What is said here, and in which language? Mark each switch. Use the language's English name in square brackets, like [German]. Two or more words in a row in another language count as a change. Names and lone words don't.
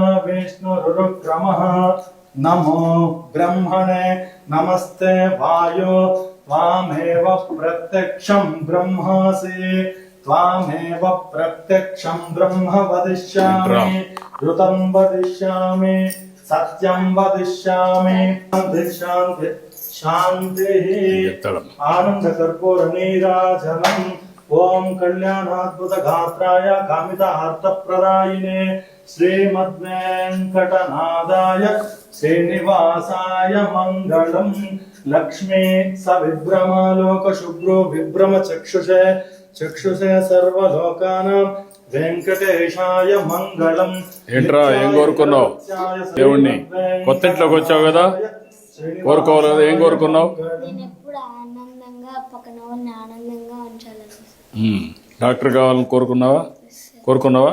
[Sanskrit] विष्णुरुक्रमः नमो ब्रह्मणे नमस्ते वायो त्वामेव प्रत्यक्षं ब्रह्मासि त्वामेव प्रत्यक्षं ब्रह्म वदिष्यामि ऋतं वदिष्यामि सत्यं वदिष्यामि शान्ति शान्ति शान्तिः आनंद कर्पूर नीराजनम् ओम कल्याणाद्भुत गात्राय कामितार्थप्रदायिने श्रीमद्वेंकटनादाय श्रीनिवासाय मंगलम् लक्ष्मी सविभ्रमालोक शुभ्रो विभ्रम चक्षुषे चक्षुषे सर्वलोकानां వెంకటేశాయ మంగళం. [Telugu] ఏంట్రా ఏం కోరుకున్నావు దేవుణ్ణి? కొత్త ఇంట్లోకి వచ్చావు కదా, కోరుకోవాలి కదా, ఏం కోరుకున్నావు? నేను ఎప్పుడు ఆనందంగా పక్కన వాళ్ళని ఆనందంగా ఉంచాలని. డాక్టర్ కావాలని కోరుకున్నావా?